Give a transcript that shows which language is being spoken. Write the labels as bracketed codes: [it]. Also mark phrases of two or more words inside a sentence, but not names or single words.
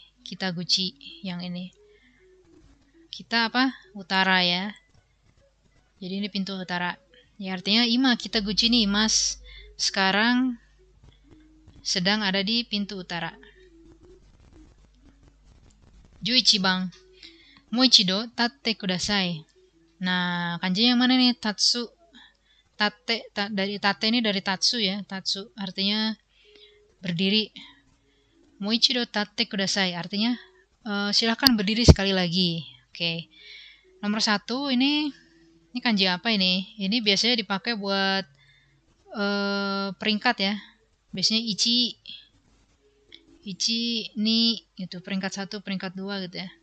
[id] Kitaguchi yang ini. Kita apa? Utara ya. Jadi ini pintu utara. Ya artinya [ja] 今 北口 [id] nih, Mas. Sekarang sedang ada di pintu utara. [ja] Juichibang. もう一度 立って ください. [id] Nah, kanji yang mana nih? Tatsu. Dari tate ini dari tatsu ya. Tatsu artinya berdiri. [ja] もう一度 立って ください [id] artinya silahkan berdiri sekali lagi. Oke. Nomor 1 ini kanji apa ini? Ini biasanya dipakai buat peringkat ya. Biasanya [ja] 一、二 [id] gitu, peringkat 1, peringkat 2 gitu ya.